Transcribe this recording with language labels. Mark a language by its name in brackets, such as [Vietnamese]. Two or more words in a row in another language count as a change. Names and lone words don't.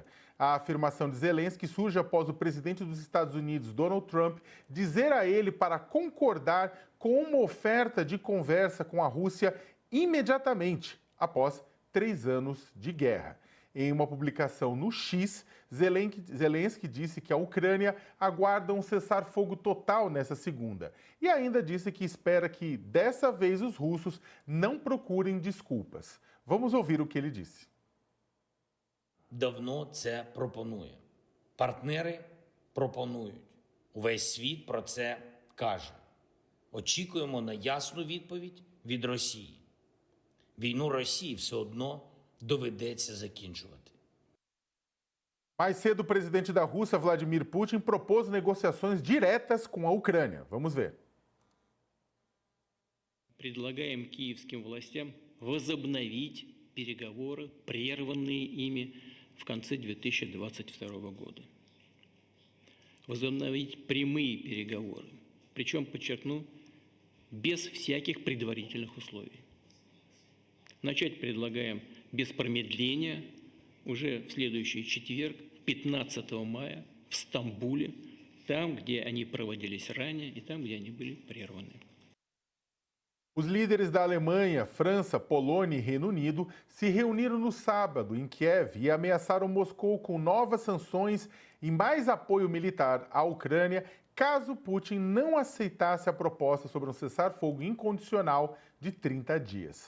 [Portuguese] A afirmação de Zelensky surge após o presidente dos Estados Unidos, Donald Trump, dizer a ele para concordar com uma oferta de conversa com a Rússia imediatamente, após 3 anos de guerra. Em uma publicação no X, Zelensky disse que a Ucrânia aguarda um cessar-fogo total nessa segunda. E ainda disse que espera que, dessa vez, os russos não procurem desculpas. Vamos ouvir o que ele disse. [Ukrainian] Давно це пропонує. Партнери пропонують. Увесь світ про це каже. Очікуємо на ясну відповідь від Росії. Війну Росії все одно доведеться закінчувати. [Portuguese] Mais cedo, o presidente da Rússia, Vladimir Putin, propôs negociações diretas com a Ucrânia. Vamos ver. [Russian] Предлагаем киевским властям возобновить переговоры, прерванные ими в конце 2022 года. Возобновить прямые переговоры, причем, подчеркну, без всяких предварительных условий. Начать предлагаем без промедления уже в следующий четверг, 15 мая, в Стамбуле, там, где они проводились ранее и там, где они были прерваны. [Portuguese] Os líderes da Alemanha, França, Polônia e Reino Unido se reuniram no sábado em Kiev e ameaçaram Moscou com novas sanções e mais apoio militar à Ucrânia caso Putin não aceitasse a proposta sobre um cessar-fogo incondicional de 30 dias.